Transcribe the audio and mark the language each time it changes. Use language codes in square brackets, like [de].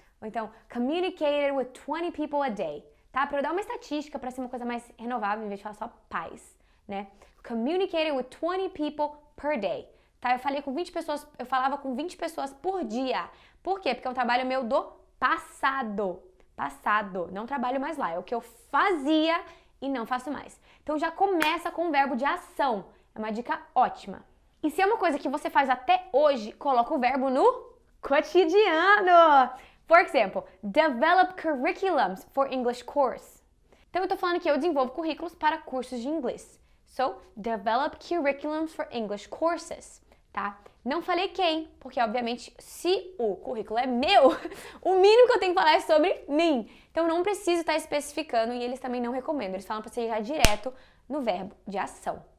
[pt] Ou então, [en] communicated with 20 people a day, tá? [pt] Para eu dar uma estatística, para ser uma coisa mais renovável, em vez de falar só pais, né? [en] Communicated with 20 people per day. [pt] Tá, eu falava com 20 pessoas por dia. Por quê? Porque é um trabalho meu do passado. Não trabalho mais lá. É o que eu fazia e não faço mais. Então já começa com o verbo de ação. É uma dica ótima. E se é uma coisa que você faz até hoje, coloca o verbo no cotidiano. [en] For example, develop curriculums for English course. [pt] Então eu tô falando que eu desenvolvo currículos para cursos de inglês. [en] So, develop curriculums for English courses, tá? [pt] Não falei quem, porque obviamente se o currículo é meu, o mínimo que eu tenho que falar é sobre mim. Então não preciso estar especificando e eles também não recomendam. Eles falam para você ir já direto no verbo de ação.